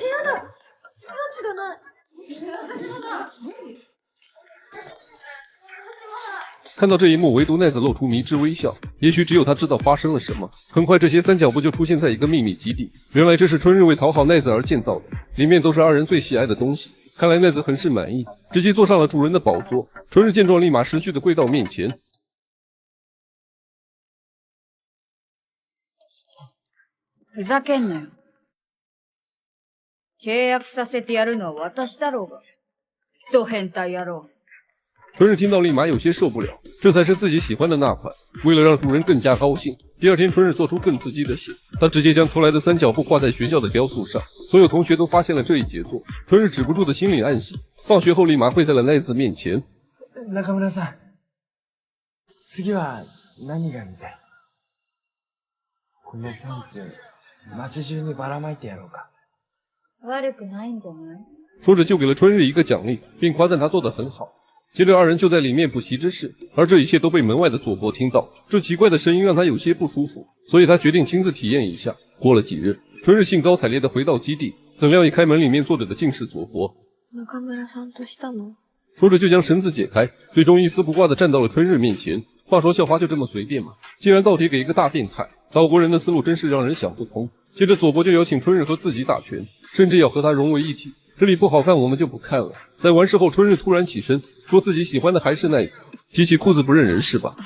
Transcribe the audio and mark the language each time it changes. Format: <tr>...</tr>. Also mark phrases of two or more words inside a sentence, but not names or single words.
<zh>看到这一幕，唯独奈子露出迷之微笑。也许只有他知道发生了什么。很快，这些三角布就出现在一个秘密基地。原来这是春日为讨好奈子而建造的，里面都是二人最喜爱的东西。看来奈子很是满意，直接坐上了主人的宝座。春日见状，立马识趣的跪到面前。</zh> <ja>ふざけんなよ。契約させてやるのは私だろうが。ド変態野郎。</ja> <zh>春日听到立马有些受不了，这才是自己喜欢的那款。为了让主人更加高兴，第二天春日做出更刺激的事，他直接将偷来的三角布挂在学校的雕塑上。所有同学都发现了这一杰作，春日止不住的心里暗喜。放学后立马跪在了奈子面前。</zh> <ja>中村さん、次は何が見たい？このパンツ街中にばらまいてやろうか。悪くないんじゃない？</ja> <zh>说着就给了春日一个奖励，并夸赞他做得很好。接着二人就在里面补习之事，而这一切都被门外的佐伯听到。这奇怪的声音让他有些不舒服，所以他决定亲自体验一下。过了几日，春日兴高采烈地回到基地，怎料一开门，里面坐着的竟是佐伯。</zh> <ja>中村さんとしたの？</ja> <zh>说着就将绳子解开，最终一丝不挂地站到了春日面前。话说校花就这么随便吗？竟然倒贴给一个大变态！岛国人的思路真是让人想不通。接着佐伯就邀请春日和自己打拳，甚至要和他融为一体。这里不好看我们就不看了。在完事后，春日突然起身，说自己喜欢的还是奈子，提起裤子不认人是吧？</zh>